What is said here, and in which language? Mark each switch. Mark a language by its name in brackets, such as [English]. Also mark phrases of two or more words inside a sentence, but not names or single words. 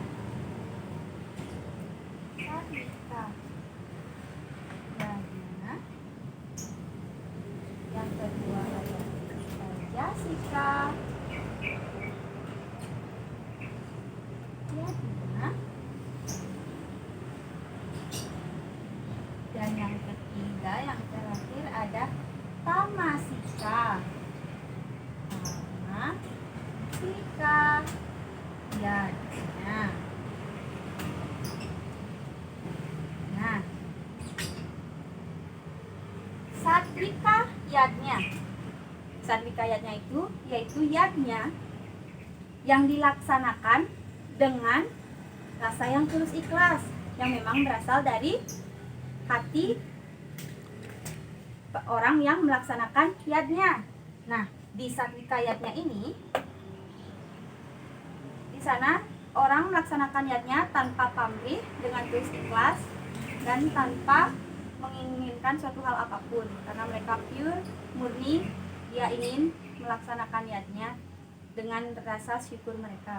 [Indonesian] yang kedua ada rajasika yadnya, dan yang ketiga yang terakhir ada tamasika yadnya. Nah, satwika yadnya itu yaitu yadnya yang dilaksanakan dengan rasa yang tulus ikhlas, yang memang berasal dari hati orang yang melaksanakan yadnya. Nah, di satwika yadnya ini, di sana orang melaksanakan yadnya tanpa pamrih, dengan tulus ikhlas dan tanpa menginginkan suatu hal apapun, karena mereka pure, murni, dia ingin melaksanakan yadnya dengan rasa syukur mereka.